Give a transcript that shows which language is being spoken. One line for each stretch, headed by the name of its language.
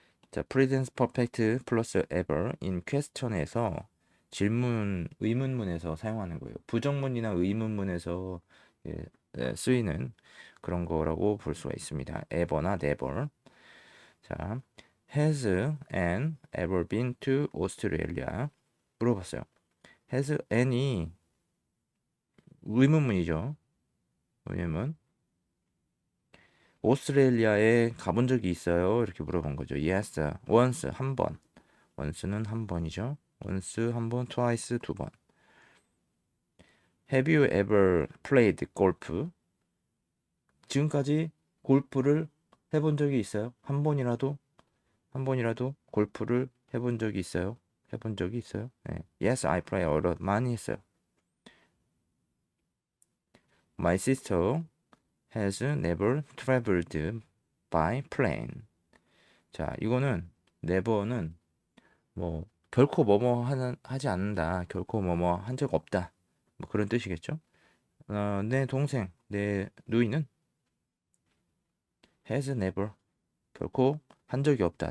Korean: 자, present perfect 플러스
English: ever in question
Korean: 에서 의문문에서 사용하는 거예요. 부정문이나 의문문에서 예, 쓰이는 그런 거라고 볼 수가 있습니다. ever나 never. 자,
English: has Anne ever been to Australia?
Korean: 물어봤어요. has Anne이 의문문이죠. 의문문. 오스트레일리아에 가본 적이 있어요? 이렇게 물어본 거죠.
English: Yes, once
Korean: 한 번. once는 한 번이죠. once 한 번, twice 두 번.
English: Have you ever played golf?
Korean: 지금까지 골프를 해본 적이 있어요? 한 번이라도 골프를 해본 적이 있어요? 해본 적이 있어요? 네.
English: Yes, I play a lot.
Korean: 많이 했어요.
English: My sister has never traveled by plane.
Korean: 자, 이거는 never는 뭐 결코 하지 않는다. 결코 한 적 없다. 뭐 그런 뜻이겠죠? 내 동생, 내 누이는
English: has never
Korean: 결코 한 적이 없다.